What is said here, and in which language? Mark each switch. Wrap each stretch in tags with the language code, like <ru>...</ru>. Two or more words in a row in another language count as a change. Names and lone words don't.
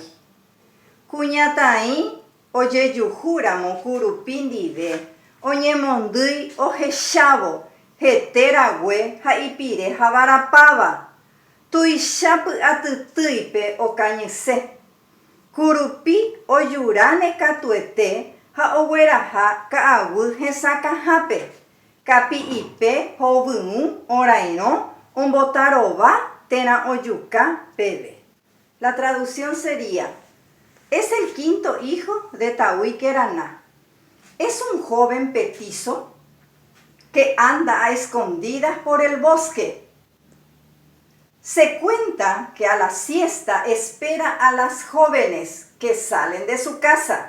<gn>Kuñatai ojejuhúramo kurupi ndive oñemondýi ohechávo heterague ha ipire havarapáva tuichápy atytýipe okañyse. Kurupi ojurane katuete ha ogueraha ka'aguy hesakãhápe kapi'ipe hovyũ orairõ ombotarova térã ojuka peve.</gn> <es>La traducción sería: es el quinto hijo de Tahui Keraná. Es un joven petizo que anda a escondidas por el bosque. Se cuenta que a la siesta espera a las jóvenes que salen de su casa.</es>